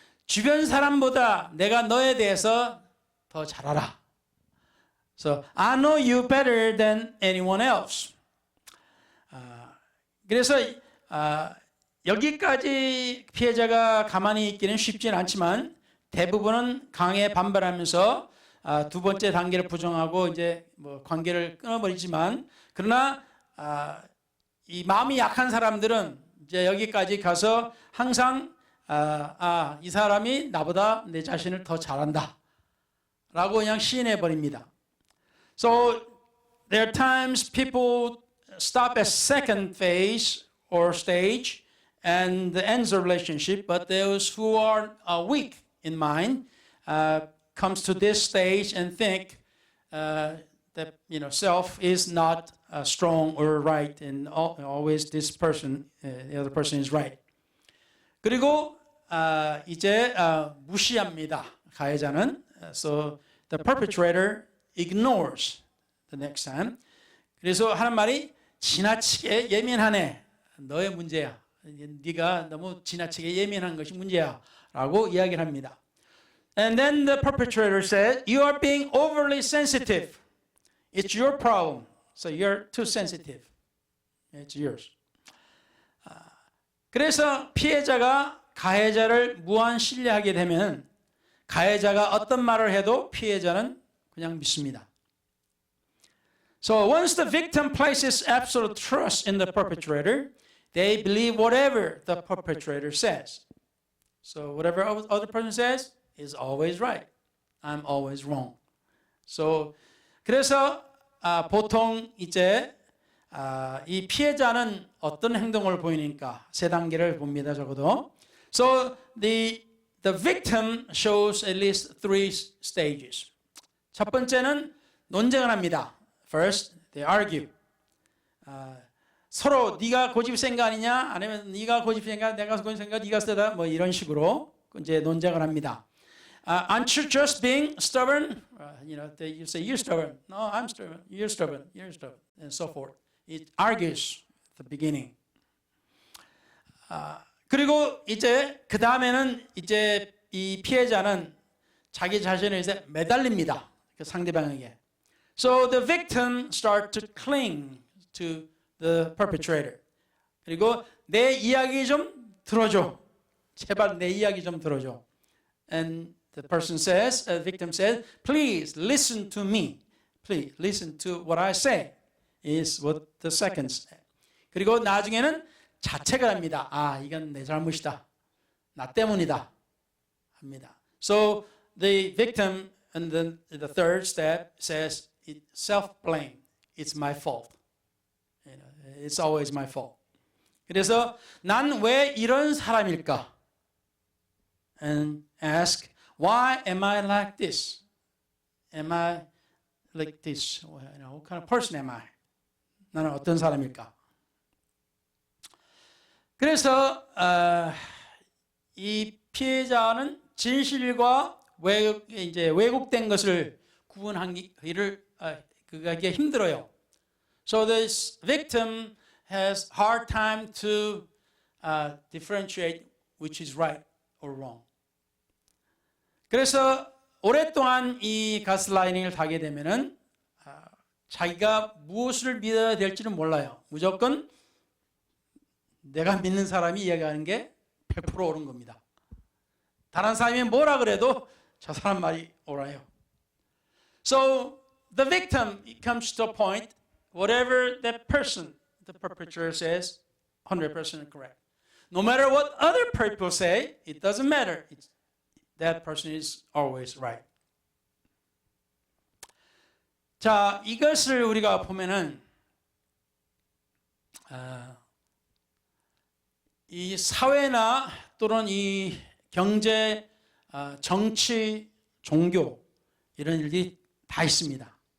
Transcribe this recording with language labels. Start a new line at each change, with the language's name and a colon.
Korean: 주변 사람보다 내가 너에 대해서 더 잘 알아.
English: So I know you better than anyone else.
Korean: 그래서 여기까지 피해자가 가만히 있기는 쉽지는 않지만 대부분은 강하게 반발하면서 두 번째 단계를 부정하고 이제 뭐 관계를 끊어버리지만 그러나 이 마음이 약한 사람들은 이제 여기까지 가서 항상 이 사람이 나보다 내 자신을 더 잘한다 라고 그냥 시인해 버립니다.
English: So there are times people stop at second phase or stage and ends the relationship, but those who are weak in mind comes to this stage and think that self is not strong or right, and always this person, the other person is right.
Korean: 그리고 이제 무시합니다. 가해자는.
English: So the perpetrator ignores the next time.
Korean: 그래서 하는 말이 지나치게 예민하네. 너의 문제야. 네가 너무 지나치게 예민한 것이 문제야. 라고 이야기를 합니다.
English: And then the perpetrator said, you are being overly sensitive. It's your problem. So you're too sensitive. It's yours. 그래서 피해자가 가해자를 무한 신뢰하게 되면 가해자가 어떤 말을 해도 피해자는 그냥 믿습니다. So once the victim places absolute trust in the perpetrator, they believe whatever the perpetrator says. So whatever other person says is always right. I'm always wrong.
Korean: So 그래서 보통 이제 이 피해자는 어떤 행동을 보이니까 세 단계를 봅니다. 적어도.
English: So the victim shows at least three stages.
Korean: 첫 번째는 논쟁을 합니다.
English: First, they argue.
Korean: 서로 네가 고집센 거 아니냐? 아니면 네가 고집센 거, 내가 고집센 거, 네가 세다. 뭐 이런 식으로 이제 논쟁을 합니다.
English: Aren't you just being stubborn? You say, you're stubborn. No, I'm stubborn. You're stubborn. You're stubborn. And so forth. It argues at the beginning.
Korean: 그리고 이제 그 다음에는 이제 이 피해자는 자기 자신을 이제 매달립니다. 그 상대방에게.
English: So the victim starts to cling to the perpetrator.
Korean: 그리고 내 이야기 좀 들어줘. 제발 내 이야기 좀 들어줘.
English: And the person says, the victim says, please listen to me. Please listen to what I say. Is what the second say.
Korean: 그리고 나중에는 자책을 합니다. 아, 이건 내 잘못이다. 나 때문이다. 합니다.
English: So the victim and then the third step says it's self-blame. It's my fault. It's always my fault.
Korean: 그래서 난 왜 이런 사람일까?
English: And ask, why am I like this? Am I like this? What kind of person am I?
Korean: 나는 어떤 사람일까? 그래서 이 피해자는 진실과 왜곡된 것을 구분하기를 그게 힘들어요.
English: So this victim has hard time to differentiate which is right or wrong.
Korean: 그래서 오랫동안 이 가스라이팅을 하게 되면은 자기가 무엇을 믿어야 될지는 몰라요. 무조건 내가 믿는 사람이 이야기하는 게 100% 옳은 겁니다. 다른 사람이 뭐라 그래도 저 사람 말이 옳아요.
English: So the victim comes to a point, whatever that person, the perpetrator says, 100% correct. No matter what other people say, it doesn't matter. That person is always right.
Korean: 자, 이것을 우리가 보면은 이 사회나 또는 이 경제, 정치, 종교 이런 일들이 다 있습니다.